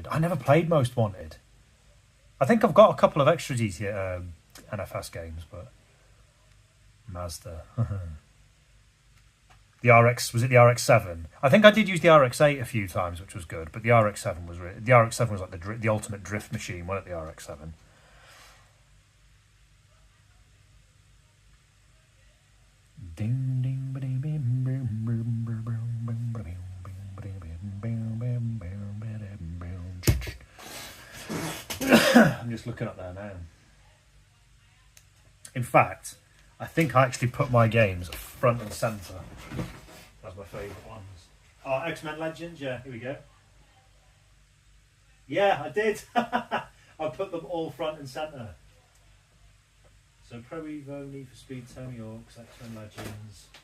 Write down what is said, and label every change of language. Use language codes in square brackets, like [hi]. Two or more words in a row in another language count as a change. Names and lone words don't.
[en] I never played Most Wanted. I think I've got a couple of extra GTA NFS games, but Mazda. The RX, was it the RX-7? I think I did use the RX-8 a few times, which was good, but the RX-7 was like the ultimate drift machine, wasn't it, the RX-7? Ding ding ba-ding, bing, boom, boom, boom, boom, boom, ba-ding, bing, ba-ding, bing, bing, bing, bing, ba-ding, bing. I'm just looking up there now. In fact, I think I actually put my games front and centre. That's my favourite ones. Oh, X-Men Legends, yeah, here we go. Yeah, I did. I put them all front and centre. So Pro Evo, Need for Speed, Tony Hawk's, X-Men Legends.